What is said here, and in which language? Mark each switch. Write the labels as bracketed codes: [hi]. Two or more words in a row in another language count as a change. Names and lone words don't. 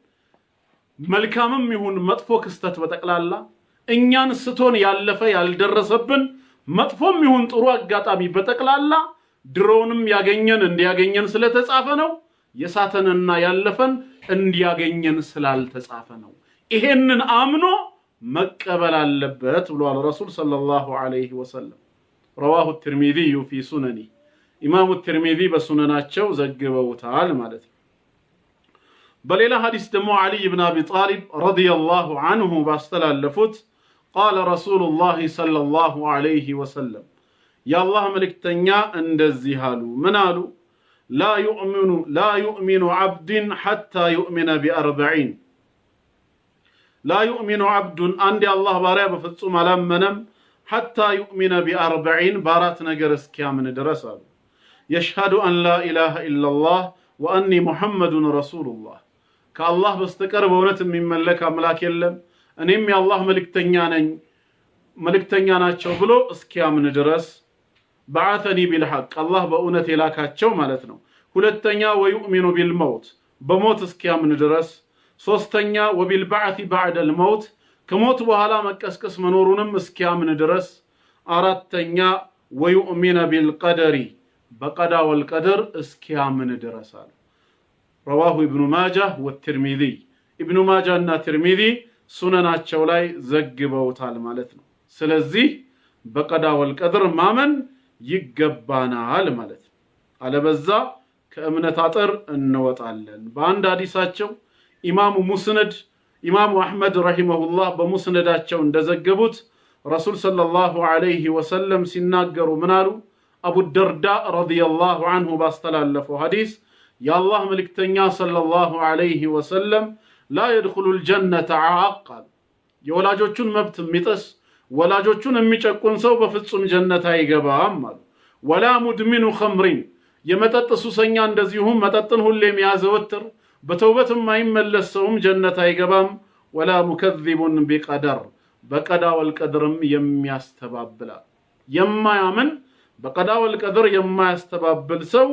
[am] መልካምም ይሁን መጥፎ ክስተት በጠቅላላ እኛን ስቶን ያለፈ ያልደረሰብን መጥፎም ይሁን ጥሩ አጋጣሚ በጠቅላላ ድሮውንም ያገኘን እንዲያገኘን ስለተጻፈ ነው። የሳተንና ያለፈን እንዲያገኘን ስላልተጻፈ ነው። ይሄንን አምኖ መቀበል አለበት ብሏል ረሱል [ar] صلى الله عليه وسلم። رواه الترمذي في سننه امام الترمذي [am] በሱነናቸው ዘግበውታል ማለት ነው። [ar] በሌላ ሐዲስ ደግሞ علي بن ابي طالب رضي الله عنه ባስተላለፉት قال رسول الله صلى الله عليه وسلم يا الله [am] መልእክተኛ እንደዚህ አሉ። ምን አሉ? [ar] لا يؤمن عبد حتى يؤمن ب40 لا يؤمن عبد عند الله [am] ባሪያ በፍጹም አላመነም [ar] حتى يؤمن ب40 بارات [am] ነገር እስኪያምን ድረስ አሉ። [ar] يشهد ان لا اله الا الله واني محمد رسول الله [am] ከአላህ በስተቀር በእውነት የሚመለክ አምላክ የለም እኔም የአላህ መልእክተኛ ነኝ መልእክተኛ ናቸው ብሎ እስኪያምን ድረስ [ar] بعثني بالحق الله [am] በእውነት የላካቸው ማለት ነው ሁለተኛ [ar] ويؤمن بالموت [am] በሞት እስኪያምን ድረስ ሶስተኛ [ar] وبالبعث بعد الموت [am] ከሞት በኋላ መቀስቀስ መኖሩንም እስኪያምን ድረስ አራተኛ [ar] ويؤمن بالقدر [am] በቀዳ والقدر እስኪያምን ድረስ አለ [ar] رواه ابن ماجه والترمذي ابن ماجه [am] እና ترمذي ሱነናቸው ላይ ዘግበውታል ማለት ነው ስለዚህ በቀዳ والقدر ማመን ይገባናል ማለት ነው አለበዛ ከእምነት አጥር እንወጣለን በአንድ ሐዲሳቸው ኢማሙ ሙስነድ ኢማሙ አህመድ ረሂመሁላህ በሙስነዳቸው እንደዘገቡት ረሱል ሰለላሁ ዐለይሂ ወሰለም ሲናገሩ ምናሉ አቡ ደርዳ [ar] رضي الله عنه [am] ባስተላለፈው ሐዲስ ያላህ መልእክተኛ ሰለላሁ [ar] عليه وسلم لا يدخل الجنة عاق [am] የወላጆቹን መብት የሚጥስ ወላጆቹን የሚጨቁን ሰው በፍጹም ጀነት አይገባም አሉ [ar] ولا مدمن خمر [am] የመጠጥ ሱሰኛ እንደዚሁም መጠጥን ሁሌ የሚያዘወትር በተውበት የማይመለስ ሰውም ጀነት አይገባም [ar] ولا مكذب بقدر [am] በቀዳ ወልቀድርም የሚያስተባብል የማያምን በቀዳ ወልቀድር የማያስተባብል